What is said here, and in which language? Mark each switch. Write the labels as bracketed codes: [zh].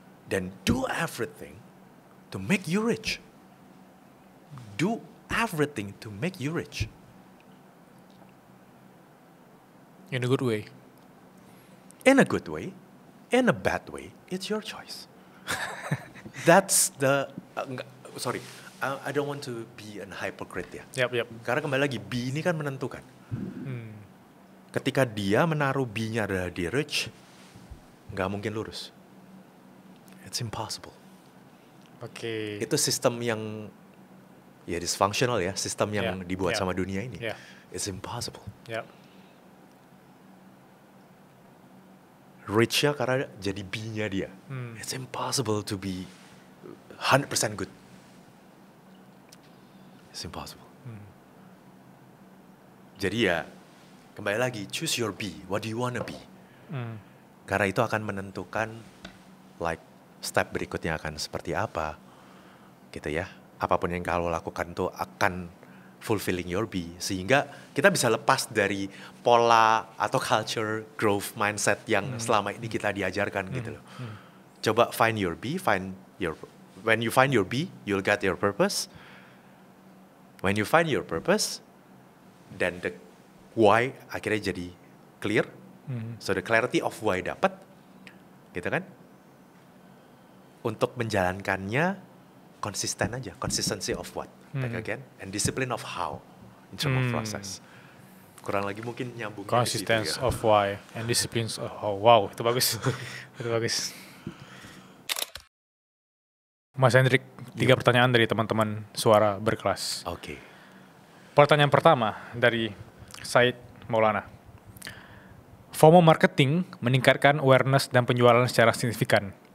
[en] Then do everything to make you rich. Do everything to make you rich. In a good way. In a good way, in a bad way, it's your choice. That's the, sorry, I don't want to be an hypocrite ya. Yep. [id] Karena kembali lagi, B ini kan menentukan. Ketika dia menaruh B-nya adalah di rich, nggak mungkin lurus. [en] It's impossible. [id] Oke. Itu sistem yang ya dysfunctional ya, sistem yang dibuat sama dunia ini. [en] Yeah. It's impossible. Yep. [id] Rich-nya karena jadi B-nya dia. [en] It's impossible to be 100% good. It's impossible. [id] Jadi ya, kembali lagi, [en] choose your B. What do you wanna be? [id] Karena itu akan menentukan like step berikutnya akan seperti apa. Gitu ya. Apapun yang kalau lakukan tuh akan [en] fulfilling your B. [id] Sehingga kita bisa lepas dari pola atau culture growth mindset yang selama ini kita diajarkan gitu loh. [en] Coba find your B, when you find your B, you'll get your purpose. When you find your purpose, then the why [id] akhirnya jadi clear. [en] So the clarity of why [id] dapat, gitu kan? Untuk menjalankannya konsisten aja, [en] consistency of what, back again, and discipline of how, in terms of process. [id] Kurang lagi mungkin nyambungnya di situ [en] Consistency [id] ya. [en] of why and disciplines of how. [id] Wow, itu bagus. Itu bagus. Mas Hendrik, 3 pertanyaan dari teman-teman suara berkelas. Oke. Pertanyaan pertama dari Said Maulana. FOMO marketing meningkatkan awareness dan penjualan secara signifikan.